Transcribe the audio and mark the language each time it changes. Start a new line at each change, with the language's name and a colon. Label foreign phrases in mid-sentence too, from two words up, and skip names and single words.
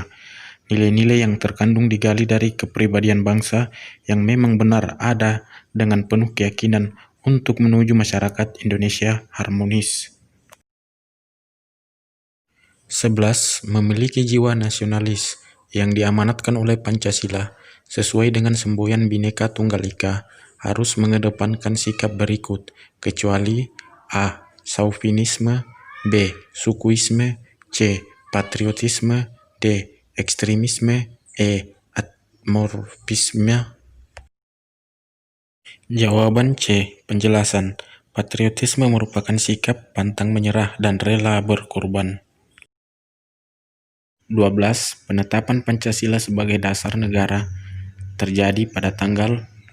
Indonesian: Nilai-nilai yang terkandung digali dari kepribadian bangsa yang memang benar ada dengan penuh keyakinan untuk menuju masyarakat Indonesia harmonis. 11. Memiliki jiwa nasionalis yang diamanatkan oleh Pancasila sesuai dengan semboyan Bhinneka Tunggal Ika harus mengedepankan sikap berikut, kecuali: A. Chauvinisme. B. Sukuisme. C. Patriotisme. D. Ekstremisme. E. Amorfisme. Jawaban C. Penjelasan. Patriotisme merupakan sikap pantang menyerah dan rela berkorban. 12. Penetapan Pancasila sebagai dasar negara terjadi pada tanggal.